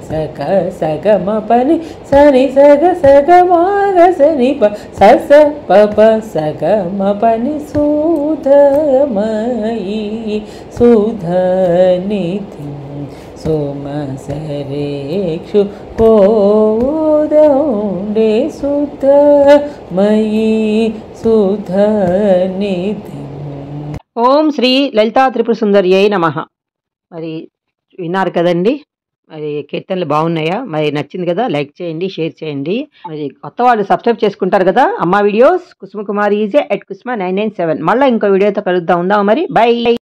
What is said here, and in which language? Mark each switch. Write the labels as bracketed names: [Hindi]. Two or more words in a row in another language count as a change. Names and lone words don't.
[Sanskrit] सग सग म पनि सनि सग सग मग सनि प स प सग म पनि सुधामयी सुधानिधिं सोमसरेक्षु कोदण्डे सुधामयी सुधानिधिं ఓం శ్రీ లలితా త్రిపుర సుందర్యై నమః. [Telugu] మరి విన్నారు కదండి, మరి కీర్తనలు బాగున్నాయా? మరి నచ్చింది కదా, లైక్ చేయండి, షేర్ చేయండి. మరి కొత్త వాళ్ళు సబ్స్క్రైబ్ చేసుకుంటారు కదా. అమ్మ వీడియోస్ కుసుమ కుమారి ఈజే @kusma997. మళ్ళీ ఇంకో వీడియోతో కలుద్దాం. ఉందాం మరి. బై.